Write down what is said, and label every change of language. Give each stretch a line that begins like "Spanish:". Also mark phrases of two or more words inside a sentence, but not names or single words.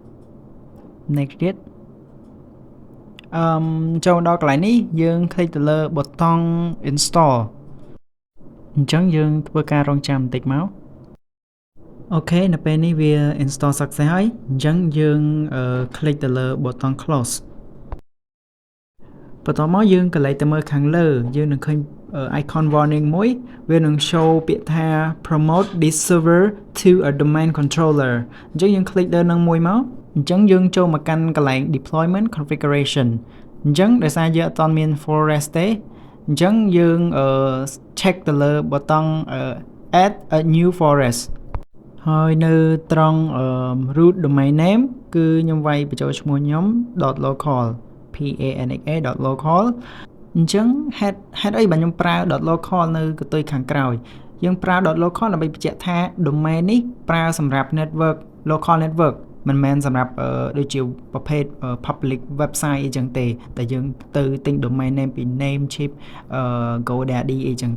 Khmer: ចូលដល់កន្លែងនេះយើង click ទៅលើប៊ូតុង install អញ្ចឹងយើងធ្វើការរងចាំបន្តិចមកអូខេនៅពេលនេះវា
English: install success
Khmer: ហើយអញ្ចឹងយើង click ទៅលើប៊ូតុង close បន្ទាប់មកយើងកលេចទៅមើលខាងលើយើងនឹងឃើញ
English: icon warning
Khmer: មួយវានឹង show ពាក្យថា promote
English: this server to a domain controller
Khmer: អញ្ចឹងយើង click លើនឹងមួយមកអញ្ចឹងយើងចូលមកកាន់កន្លែង
English: deployment configuration
Khmer: អញ្ចឹងដោយសារយើងអត់ទាន់មាន forest ទេអញ្ចឹងយើង check ទៅលើប៊ូតុង
English: add a new forest
Khmer: ហើយនៅត្រង់
English: root domain name
Khmer: គឺខ្ញុំវាយបញ្ចូលឈ្មោះខ្ញុំ .local .local អញ្ចឹងហេតុអីបើខ្ញុំប្រើ .local នៅកន្ទុយខាងក្រោយយើងប្រើ .local ដើម្បីបញ្ជាក់ថា domain នេះប្រើសម្រាប់
English: network local network
Khmer: មិនមែនសម្រាប់ដូចជាប្រភេទ
English: public website
Khmer: អីចឹងទេតែយើងទៅទិញ
English: domain name
Khmer: ពី Namecheap GoDaddy អីចឹង